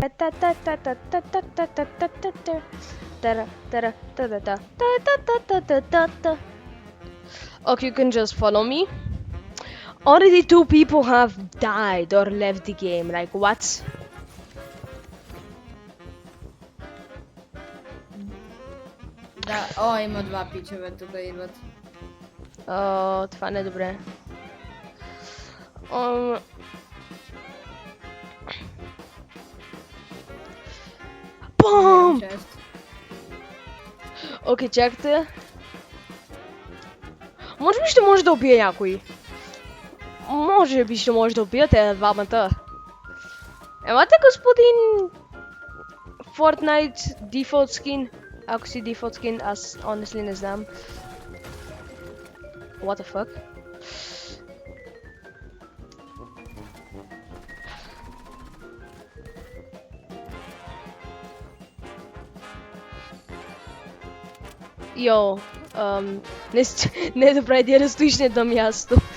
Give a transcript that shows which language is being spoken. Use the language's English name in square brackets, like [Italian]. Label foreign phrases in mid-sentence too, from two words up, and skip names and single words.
[English] Okay, you can just follow me. Already 2 people have died or left the game. Like, what? [Bulgarian] О, има 2 пичове тук идват. О, това не е добре. Бум! Окей, чакайте. Може би ще може да убие някой. Може би ще може да убиете двамата. Емате, господин Fortnite [English] default skin. [Bulgarian] Ако си [English] default skin, [Bulgarian] аз honestly не знам. [English] What the fuck? [Bulgarian] Йо, не е добра идея да стоиш на едно място.